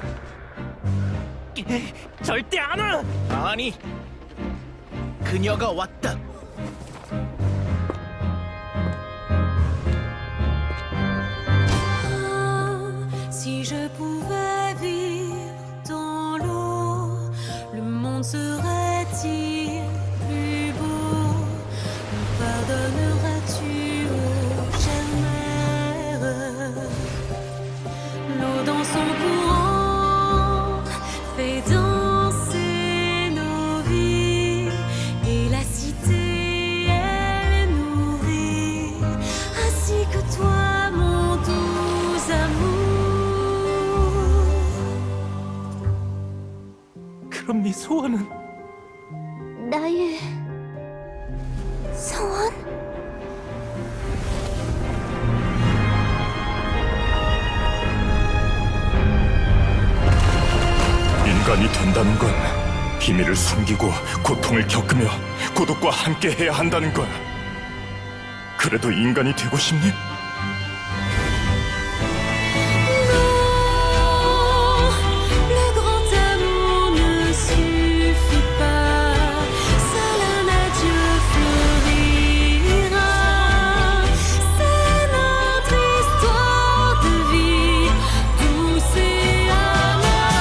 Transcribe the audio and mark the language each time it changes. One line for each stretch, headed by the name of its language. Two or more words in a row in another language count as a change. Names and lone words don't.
Korean: 절대 안 와! 아니, 그녀가 왔다.
French: Si je pouvais vivre dans l'eau, le monde serait-il plus beau? Me pardonneras-tu, ô chère mère? L'eau dans son courant fait danser nos vies, et la cité elle est nourrie, ainsi que toi mon doux amour.
Korean: 그럼 네 소원은? 나의 소원? 인간이 된다는 건 비밀을 숨기고 고통을 겪으며 고독과 함께 해야 한다는 걸. 그래도 인간이 되고 싶니?
French: Le grand amour ne suffit pas, seul un adieu fleurira. C'est notre histoire de vie, douce et amère.